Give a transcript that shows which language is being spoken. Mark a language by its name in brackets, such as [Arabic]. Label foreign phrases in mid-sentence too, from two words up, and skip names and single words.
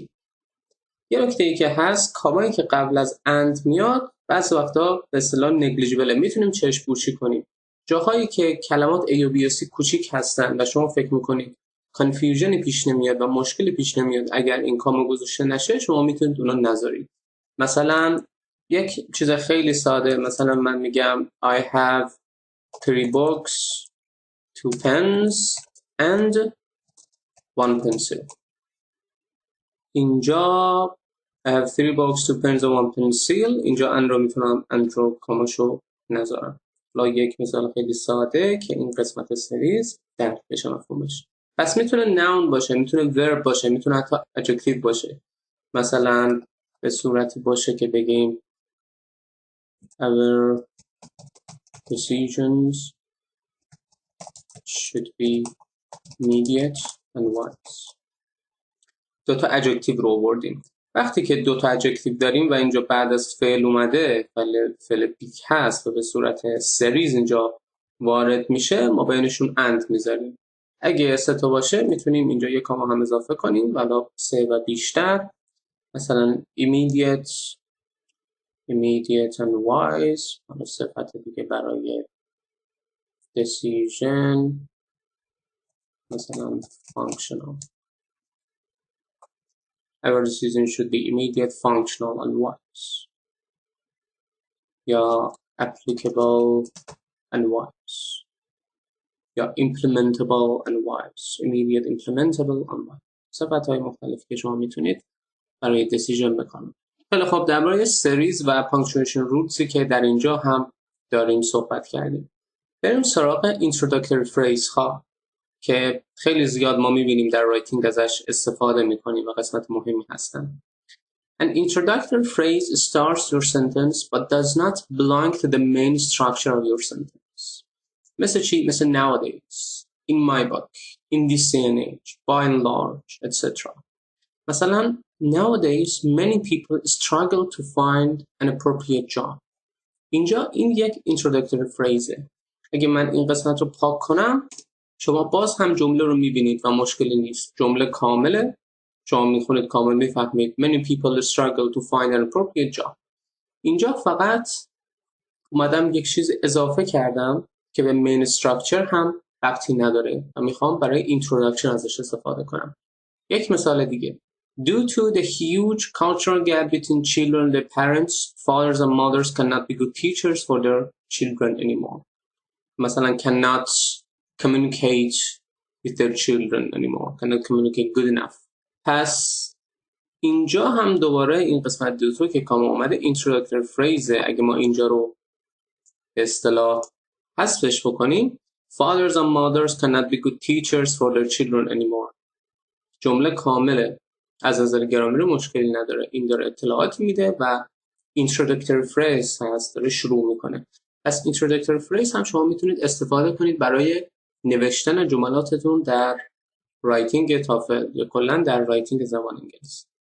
[Persian] یه نکته‌ای که هست کامایی که قبل از and میاد بعضی وقتا به اصطلاح نگلیجیبل، میتونیم چشم پوشی کنیم. جاهایی که کلمات A و B و C کوچیک هستن و شما فکر میکنید کانفیوژنی پیش نمیاد و مشکلی پیش نمیاد اگر این کاما گذاشته نشه، شما میتونید اونا نذارید. مثلا یک چیز خیلی ساده، مثلا من میگم [English] I have 3 books, 2 pens and 1 pencil. اینجا I have 3 books, 2 pens and 1 pencil. [Persian] اینجا ان رو میتونم ان رو کاماشو نذارم. یک مثال خیلی ساده که این قسمت سریز درک بشه مفهومش. پس میتونه noun باشه، میتونه verb باشه، میتونه حتی adjective باشه. مثلا به صورتی باشه که بگیم [English] our decisions should be immediate and wise. [Persian] 2 تا adjective رو آوردیم. وقتی که 2 تا adjective داریم و اینجا بعد از فعل اومده، فعل بیک هست و به صورت سریز اینجا وارد میشه، ما بینشون and میذاریم. اگه 3 تا باشه میتونیم اینجا یک کاما هم اضافه کنیم، ولی 3 و بیشتر. [English] مثلا immediate immediate and wise. [Persian] حالا صفت دیگه برای decision مثلا functional. [English] Our decision should be immediate, functional and wise. یا applicable and wise. یا implementable and wise. Immediate, implementable and wise. [Persian] صفت‌های مختلفی که شما میتونید برای decision بکنید. خیلی خب، درباره سریز و [English] punctuation rules [Persian] که در اینجا هم داریم صحبت کردیم. بریم سراغ [English] introductory phrase [Persian] ها که خیلی زیاد ما میبینیم در رایتینگ ازش استفاده میکنیم و قسمت مهمی هستن. [English] An introductory phrase starts your sentence but does not belong to the main structure of your sentence. [Persian] مثل چی؟ [English] مثل nowadays, in my book, in this day and age, by and large, etc. مثلا nowadays many people struggle to find an appropriate job. [Persian] اینجا این یک [English] introductory phrase. [Persian] اگه من این قسمت رو پاک کنم شما باز هم جمله رو میبینید و مشکلی نیست. جمله کامله، شما میخونید کامل میفهمید. [English] Many people struggle to find an appropriate job. [Persian] اینجا فقط اومدم یک چیز اضافه کردم که به [English] main structure [Persian] هم ربطی نداره و میخوام برای introduction ازش استفاده کنم. یک مثال دیگه. [English] Due to the huge cultural gap between children, the parents, fathers and mothers cannot be good teachers for their children anymore. مثلا cannot communicate with their children anymore. Cannot communicate good enough. [Persian] پس اینجا هم دوباره این قسمت دوتو که کامل اومده [English] introductory phrase. [Persian] اگه ما اینجا رو به اصطلاح حذفش بکنیم [English] fathers and mothers cannot be good teachers for their children anymore. [Persian] جمله کامله، از نظر گرامری مشکلی نداره. این داره اطلاعاتی میده و [English] introductory phrase [Persian] هست، داره شروع میکنه. پس [English] introductory phrase [Persian] هم شما میتونید استفاده کنید برای نوشتن جملاتتون در رایتینگ تافل یا کلا در رایتینگ زبان انگلیسی.